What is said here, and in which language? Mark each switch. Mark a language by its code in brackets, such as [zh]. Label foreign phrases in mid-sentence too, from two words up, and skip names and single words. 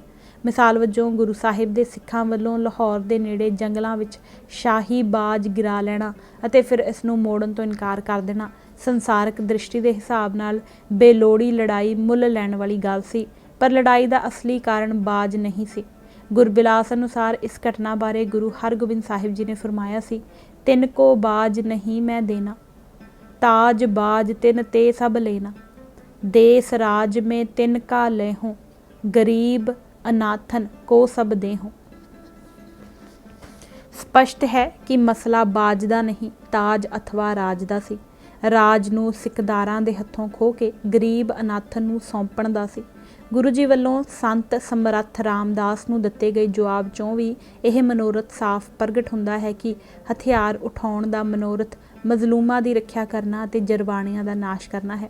[pa] ਮਿਸਾਲ ਵਜੋਂ ਗੁਰੂ ਸਾਹਿਬ ਦੇ ਸਿੱਖਾਂ ਵੱਲੋਂ ਲਾਹੌਰ ਦੇ ਨੇੜੇ ਜੰਗਲਾਂ ਵਿੱਚ ਸ਼ਾਹੀ ਬਾਜ ਗਿਰਾ ਲੈਣਾ ਅਤੇ ਫਿਰ ਇਸ ਨੂੰ ਮੋੜਨ ਤੋਂ ਇਨਕਾਰ ਕਰ ਦੇਣਾ ਸੰਸਾਰਕ ਦ੍ਰਿਸ਼ਟੀ ਦੇ ਹਿਸਾਬ ਨਾਲ ਬੇਲੋੜੀ ਲੜਾਈ ਮੁੱਲ ਲੈਣ ਵਾਲੀ ਗੱਲ ਸੀ, ਪਰ ਲੜਾਈ ਦਾ ਅਸਲੀ ਕਾਰਨ ਬਾਜ ਨਹੀਂ ਸੀ। ਗੁਰਬਿਲਾਸ ਅਨੁਸਾਰ ਇਸ ਘਟਨਾ ਬਾਰੇ ਗੁਰੂ ਹਰਗੋਬਿੰਦ ਸਾਹਿਬ ਜੀ ਨੇ ਫਰਮਾਇਆ ਸੀ, [bra] तिंन को बाज नहीं मैं देणा, ताज बाज तिंन ते सभ लैणा, देस राज में तिंन का लेहूं, गरीब अनाथन को सब देहूं। [pa] ਸਪਸ਼ਟ ਹੈ ਕਿ ਮਸਲਾ ਬਾਜ ਦਾ ਨਹੀਂ, ਤਾਜ ਅਥਵਾ ਰਾਜ ਦਾ ਸੀ। ਰਾਜ ਨੂੰ ਸਿੱਖਦਾਰਾਂ ਦੇ ਹੱਥੋਂ ਖੋਹ ਕੇ ਗਰੀਬ ਅਨਾਥਨ ਨੂੰ ਸੌਂਪਣ ਦਾ ਸੀ। ਗੁਰੂ ਜੀ ਵੱਲੋਂ ਸੰਤ ਸਮਰੱਥ ਰਾਮਦਾਸ ਨੂੰ ਦਿੱਤੇ ਗਏ ਜਵਾਬ 'ਚੋਂ ਵੀ ਇਹ ਮਨੋਰਥ ਸਾਫ਼ ਪ੍ਰਗਟ ਹੁੰਦਾ ਹੈ ਕਿ ਹਥਿਆਰ ਉਠਾਉਣ ਦਾ ਮਨੋਰਥ ਮਜ਼ਲੂਮਾਂ ਦੀ ਰੱਖਿਆ ਕਰਨਾ ਅਤੇ ਜਰਬਾਣਿਆਂ ਦਾ ਨਾਸ਼ ਕਰਨਾ ਹੈ।